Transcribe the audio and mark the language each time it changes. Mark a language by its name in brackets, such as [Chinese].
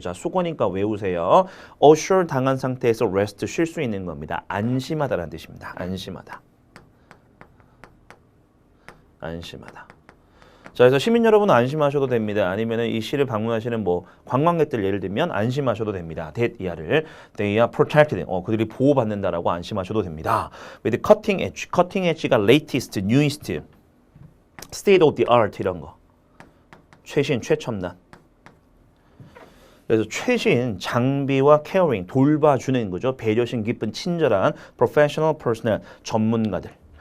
[Korean] 자, 수고니까 외우세요. assure 당한 상태에서 rest 쉴 수 있는 겁니다. 안심하다라는 뜻입니다. 안심하다. 자, 그래서 시민 여러분은 안심하셔도 됩니다. 아니면은 이 시를 방문하시는 관광객들 예를 들면 안심하셔도 됩니다. [English] that [Korean] 이하를 [English] they are protected. [Korean] 그들이 보호받는다라고 안심하셔도 됩니다. [English] with cutting edge가 latest, newest, state of the art [Korean] 이런 거. 최신, 최첨단. 그래서 최신 장비와 caring, 돌봐주는 거죠. 배려심 깊은 친절한 [English] professional personnel, [Korean] 전문가들.